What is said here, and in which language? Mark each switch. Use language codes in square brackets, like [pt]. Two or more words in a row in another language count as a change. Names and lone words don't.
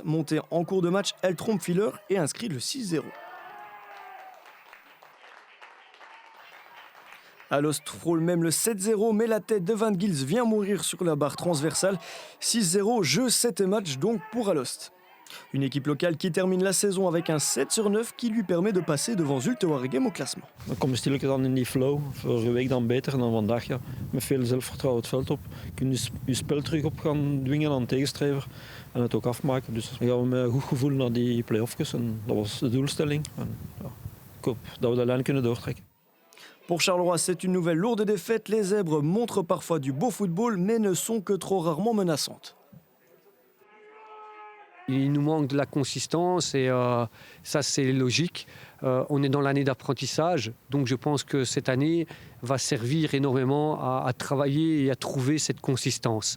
[fr] Montée en cours de match, elle trompe Filler et inscrit le 6-0. Alost frôle même le 7-0, mais la tête de Van Gils vient mourir sur la barre transversale. 6-0, jeu 7 matchs donc pour Alost. Une équipe locale qui termine la saison avec un 7/9 qui lui permet de passer devant Zulte Waregem au classement. [nl] Dan kom je stilletjes dan in die flow. Vorige week dan beter dan vandaag. Ja. Met veel zelfvertrouwen het veld op. Kun je je spel terug op gaan dwingen aan de tegenstrever. En het ook afmaken. Dus dan gaan we met een goed gevoel naar die play-offjes. En dat was de doelstelling. En, ja, ik hoop dat we de lijn kunnen doortrekken. [fr] Pour Charleroi, c'est une nouvelle lourde défaite. Les Zèbres montrent parfois du beau football, mais ne sont que trop rarement menaçantes. Il nous manque de la consistance et ça c'est logique. On est dans l'année d'apprentissage, donc je pense que cette année va servir énormément à travailler et à trouver cette consistance.